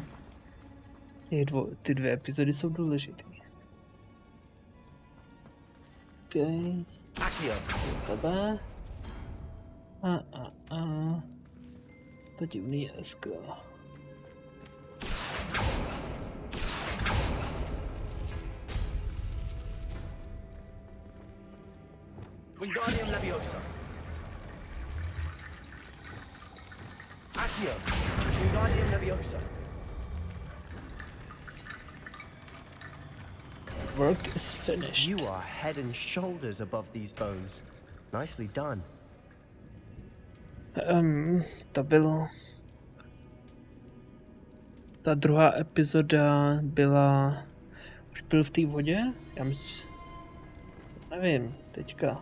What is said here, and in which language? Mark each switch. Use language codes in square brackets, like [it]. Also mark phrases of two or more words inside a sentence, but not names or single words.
[cs] Ty 2 epizody jsou důležitý. Okay. Tebe. To divný esko. Wingardium Leviosa. Accio. Wingardium Leviosa. [en] Work is finished. You are head and shoulders above these bones. Nicely done. [cs] To bylo... Ta druhá epizoda byla... Už byl v té vodě? Já myslím... Nevím, teďka.